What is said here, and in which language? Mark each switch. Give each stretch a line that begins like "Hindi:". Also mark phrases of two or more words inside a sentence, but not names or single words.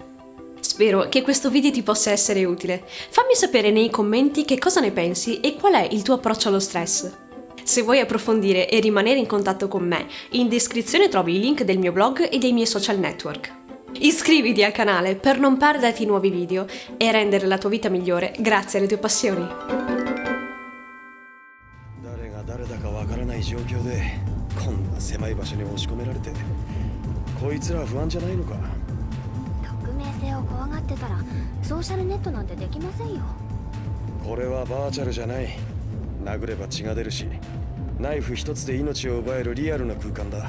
Italian: Spero che questo video ti possa essere utile. Fammi sapere nei commenti che cosa ne pensi e qual è il tuo approccio allo stress. Se vuoi approfondire e rimanere in contatto con me, in descrizione trovi il link del mio blog e dei miei social network. Iscriviti al canale per non perderti nuovi video e rendere la tua vita migliore grazie alle tue passioni.
Japanese: 誰が誰だかわからない状況でこんな狭い場所に押し込められてこいつら不安じゃないのか。匿名性を怖がってたらソーシャルネットなんてできませんよ。これはバーチャルじゃない。殴れば血が出るしナイフ一つで命を奪えるリアルな空間だ。